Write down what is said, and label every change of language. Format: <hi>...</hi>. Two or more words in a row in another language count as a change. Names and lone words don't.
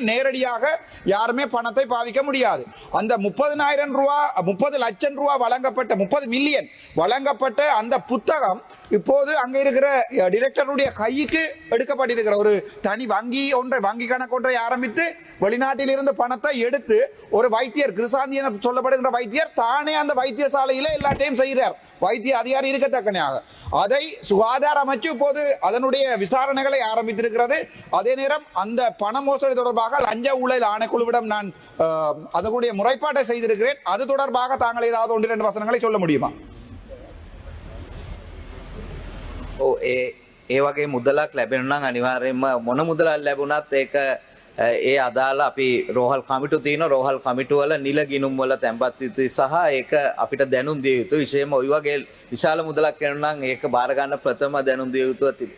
<ta>நேரடியாக யாருமே பணத்தை பாவிக்க முடியாது. அந்த 30 லட்சம் ரூபாய் வழங்கப்பட்ட 30 மில்லியன் வழங்கப்பட்ட அந்த புத்தகம் இப்போது அங்க இருக்கிற டிரெக்டருடைய கைக்கு எடுக்கப்பட்டிருக்கிற ஒரு தனி வங்கி கணக்கு ஒன்றை ஆரம்பித்து வெளிநாட்டில் இருந்து பணத்தை எடுத்து ஒரு வைத்தியர், கிருசாந்தி என சொல்லப்படுகின்ற வைத்தியர் தானே அந்த வைத்தியசாலையில எல்லாத்தையும் செய்கிறார். வைத்திய அதிகாரி இருக்கத்தக்கனையாக அதை சுகாதார அமைச்சு இப்போது அதனுடைய விசாரணைகளை ஆரம்பித்திருக்கிறது. அதே நேரம் அந்த பண மோசடி தொடர்பாக லஞ்ச ஊழல் ஆணைக்குழுவிடம் நான் அதனுடைய முறைப்பாட்டை செய்திருக்கிறேன். அது தொடர்பாக தாங்கள் ஏதாவது 1-2 வசனங்களை சொல்ல முடியுமா?</ta> <si>ඒ වගේ මුදලක් ලැබෙනවා නම් අනිවාර්යයෙන්ම මොන මුදලක් ලැබුණත් ඒක ඒ අදාළ අපි රෝහල් කමිටු තියෙන රෝහල් කමිටු වල නිල ගිණුම් වල තැන්පත් යුතුයි සහ ඒක අපිට දැනුම් දිය යුතුයි. විශේෂයෙන්ම ওই වගේ විශාල මුදලක් වෙනවා නම් ඒක බාර ගන්න ප්‍රථම දැනුම් දිය යුතුව තිබෙනවා.</si>